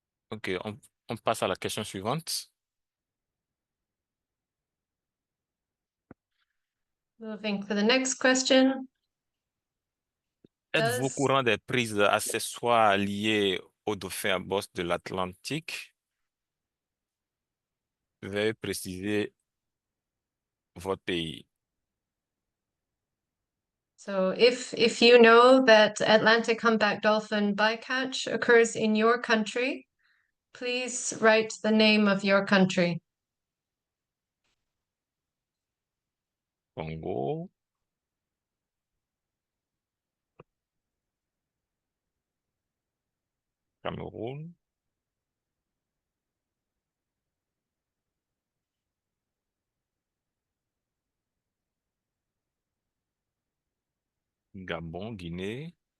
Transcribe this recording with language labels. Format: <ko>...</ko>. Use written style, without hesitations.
<fr>OK, on passe à la question suivante.</fr> <en>Moving to the next question.</en> <fr>Êtes-vous au courant des prises accessoires liées aux dauphins à bord de l'Atlantique? Veuillez préciser votre pays.</fr> <en>So if you know that Atlantic Humpback Dolphin bycatch occurs in your country, please write the name of your country.</en> <fr>Congo, Cameroun, Gabon, Guinée,</fr>